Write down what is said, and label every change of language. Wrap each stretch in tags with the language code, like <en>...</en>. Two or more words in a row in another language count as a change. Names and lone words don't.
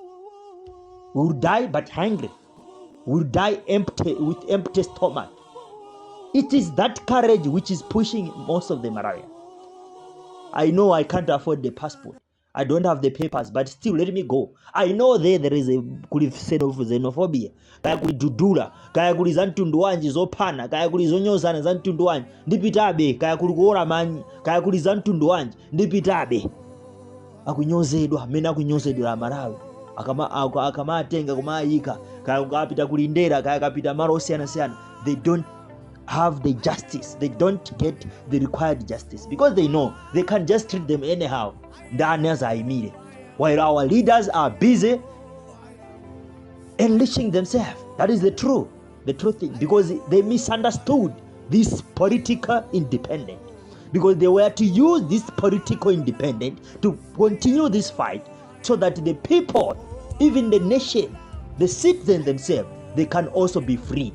<en>We will die but hungry. We will die empty, with empty stomach. It is that courage which is pushing most of the Malawians. I know I can't afford the passport. I don't have the papers, but still let me go. I know there is a xenophobia.</en> <ny>Kaya kuli dudula, kaya kuli za mtundu wanji zopana, kaya kuli zonyozana za mtundu wanji, ndipitabe, kaya kuli kuora manyi, kaya kuli za mtundu wanji, ndipitabe. Akunyozedwa, mena akunyozedwa Malawi. Akama atenga kumayika, kaya kapita kulindera, kaya kapita malo osiyana.</ny> <en>They don't have the justice. They don't get the required justice because they know they can just treat them anyhow. While our leaders are busy enriching themselves. That is the truth thing, because they misunderstood this political independence, because they were to use this political independence to continue this fight so that the people, even the nation, the citizens themselves, they can also be free.</en>